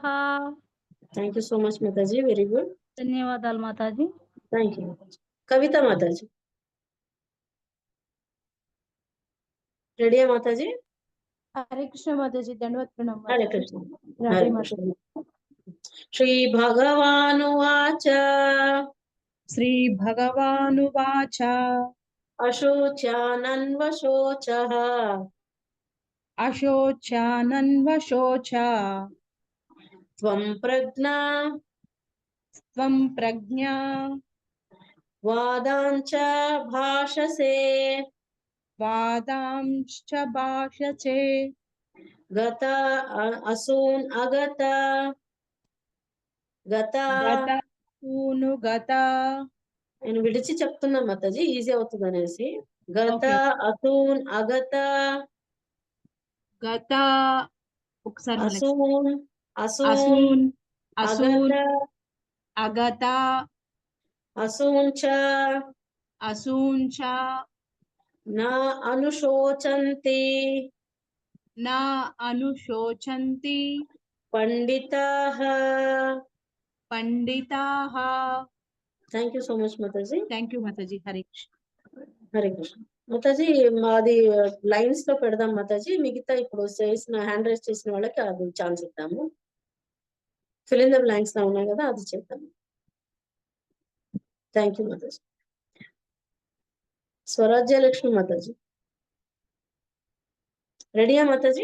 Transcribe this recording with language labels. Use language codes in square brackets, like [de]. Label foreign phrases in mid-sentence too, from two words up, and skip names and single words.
[en] thank you so much మాతాజీ, very good. [te] ధన్యవాదాలు మాతాజీ. [en] thank you [te] మాతాజీ. కవిత మాతాజీ రెడీయా మాతాజీ? హరే కృష్ణ మాతాజీ, దండవత్ ప్రణామం హరే మాతాజీ. కృష్ణ. రాధే హరే మాతాజీ. [sa] కృష్ణ. శ్రీ భగవానువాచ श्रीभगवानुवाच అశోచానన్వశోచః अशोच्यानन्वशोच త్వం ప్రజ్ఞా त्वं प्रज्ञा వాదాంచ భాషసే वादांश्च भाषसे గత అసూన్ అగత గత. गतासूनुगत. [te] నేను విడిచి చెప్తున్నా మాతాజీ, ఈజీ అవుతుంది అనేసి. [sa] గత [en] Okay. [sa] అసూన్ అగత गत ఒకసారి అసూన్ అసూన్ असून అగత असून अगत అసూన్ చ असून च నా అనుశోచంతి न अनुशोचन्ति పండితాః. पंडिताः. [en] thank you so much మాతాజీ. Thank you మాతాజీ. హరే కృష్ణ. హరే కృష్ణ. [te] మాతాజీ మాది లైన్స్ లో పెడదాం మాతాజీ, మిగతా ఇప్పుడు చేసిన [en] hand raise [te] చేసిన వాళ్ళకి అది ఛాన్స్ ఇద్దాము. [en] fill in the blanks [te] లో ఉన్నాయి కదా, అది చేద్దాము. [en] thank you [te] మాతాజీ. స్వరాజ్య లక్ష్మి మాతాజీ రెడీయా మాతాజీ?